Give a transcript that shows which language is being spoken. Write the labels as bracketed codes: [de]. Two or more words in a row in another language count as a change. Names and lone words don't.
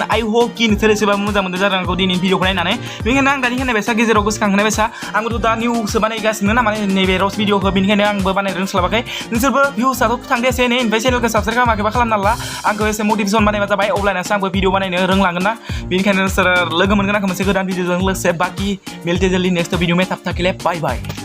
[brx] आइ होप कि नोंसोर एसेबां मोजां मोनदों जानांगौ दिनै भिडिअखौ नायनानै बेनिखायनो आं दानि होनाय बायसा गेजेराव गोसोखांहोनाय बायसा आंबोथ' दा निउसो बानायगासिनो ना माने नैबे रस्ट भिडिअखौ बेनिखायनो आंबो बानायनो रोंस्लाबाखै नोंसोरबो भिउसआथ' थांदो एसे एनै ओमफ्राय चेनेलखौ साबस्क्राइब खालामाखैबा खालामना ला आंखौ एसे मटिभेसन बानायबा जाबाय अब्लानासो आंबो भिडिअ बानायनो रोंलांगोन ना बेनिखायनो नोंसोर लोगो मोनगोन आंखौ मोनसे गोदान भिडिअजों लोगोसे बाखि [hi] मिलते जल्दी नेक्स्ट भिडिअ में तब तक के लिए बाय बाय।